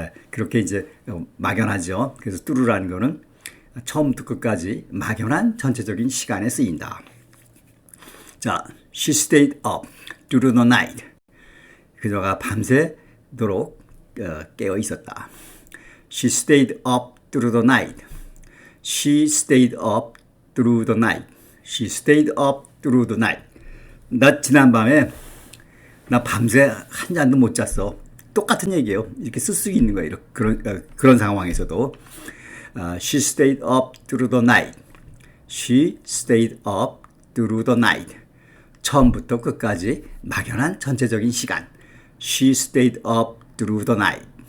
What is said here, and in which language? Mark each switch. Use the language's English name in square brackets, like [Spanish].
[Korean] 그렇게 이제 막연하죠. 그래서 through라는 거는 처음부터 끝까지 막연한 전체적인 시간에 쓰인다. [English] 자, she stayed up through the night. [Korean] 그녀가 밤새도록 깨어 있었다. [English] She stayed up through the night. She stayed up through the night. She stayed up through the night. [Korean] 나 지난밤에 나 밤새 한 잔도 못 잤어. 똑같은 얘기예요. 이렇게 쓸 수 있는 거예요. 그런 상황에서도. [English] She stayed up through the night. She stayed up through the night. [Korean] 처음부터 끝까지 막연한 전체적인 시간. [English] She stayed up through the night.